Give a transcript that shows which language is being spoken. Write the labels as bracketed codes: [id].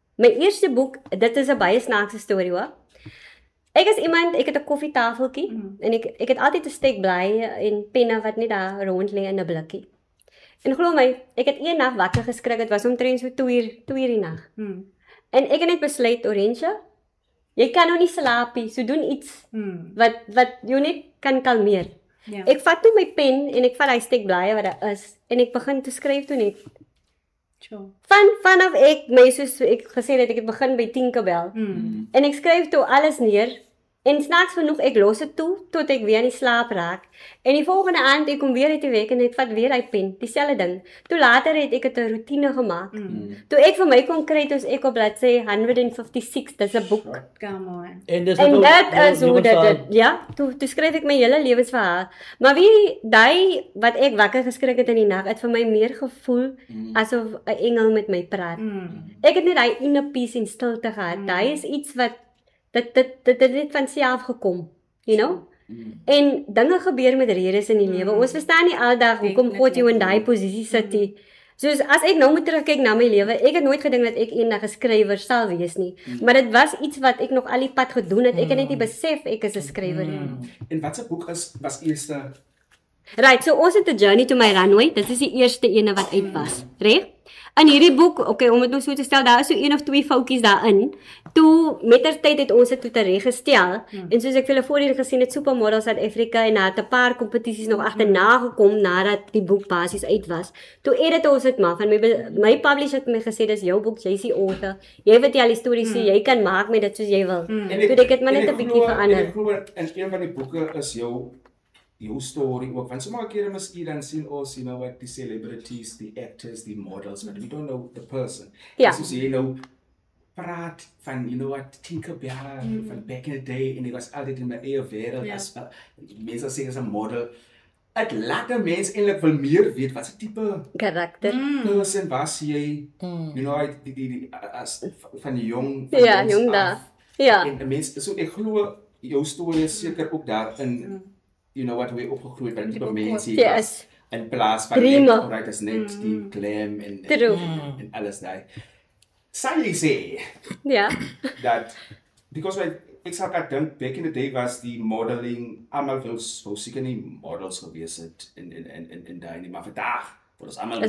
[af] My eerste boek, dit is 'n baie snaakse storie hoor. Ek is iemand, ek het 'n koffietafeltjie en ek het altyd 'n stek blye en penne wat net daar rond lê in 'n blikkie. En glo my, ek het een nag wakker geskrik, dit was omtrent so 2 uur die nag. En ek het net besluit, Orange, jy kan nou nie slaap nie, so doen iets wat jou net kan kalmeer. Ja. Ek vat toe my pen en ek vat daai stek blye wat daar is en ek begin te skryf toe net. Vanaf ek my soos ek gesê het ek het begin by Tinkerbell. En ek skryf toe alles neer en snaaks genoeg ek los dit toe tot ek weer in die slaap raak. En die volgende aand ek kom weer uit die week en ek vat weer hy pen, dieselfde ding. Toe later het ek dit 'n roetine gemaak. Toe ek vir my kon kry toe ek op bladsy 156, dis 'n boek. [en] Come on. [af] En dit is hoe dit ja, toe skryf ek my hele lewensverhaal. Maar wie daai wat ek wakker geskrik het in die nag, het vir my meer gevoel asof 'n engel met my praat. Ek het net daai inner peace en stilte gehad. Daai is iets wat dit het net van self gekom, you know? En dinge gebeur met redes in die lewe. Ons verstaan nie aldag hoekom God jou in daai posisie sit nie. Soos as ek nou moet terugkyk na my lewe, ek het nooit gedink dat ek eendag 'n skrywer sal wees nie. Maar dit was iets wat ek nog al die pad gedoen het. Ek het net nie besef ek is 'n skrywer nie. En watse boek was eerste? Right, so ons het 'n Journey to My Runway. Dit is die eerste ene wat uit was, reg? In hierdie boek, okay, om dit nou so te stel, daar is so 1 of 2 foutjies daarin. Toe mettertyd het ons dit toe tereggestel en soos ek vir julle voorheen gesien het, Supermodel South Africa en daar het 'n paar kompetisies nog agterna gekom nadat die boek basies uit was. Toe edit ons dit maar van my publisher het my gesê dis jou boek, jy's die author. Jy vertel die stories, so jy kan maak met dit soos jy wil. Toe ek het maar net 'n bietjie verander. En ek glo in een van die boeke is jou story ook. Want sommige kere miskien dan sien ons, you know what, die celebrities, die actors, die models, but we don't know the person. Ja. Soos jy nou praat van, you know what, Tinkerbell, van back in the day, en ek was altyd in my eie wêreld, as mense sê as 'n model. Het laat 'n mens eintlik wil meer weet, wat se tipe karakter person was jy, you know, as van die jong, ja, jong daar. Ja. En 'n mens, so ek glo, jou storie is seker ook daarin, you know what, we opgegroeid by die mense yes. In plaas van net is net die glam en alles daai. Sal jy sê dat because ek sal dink back in the day was die modeling almal wil seker nie models gewees het in daai nie, maar vandag word ons almal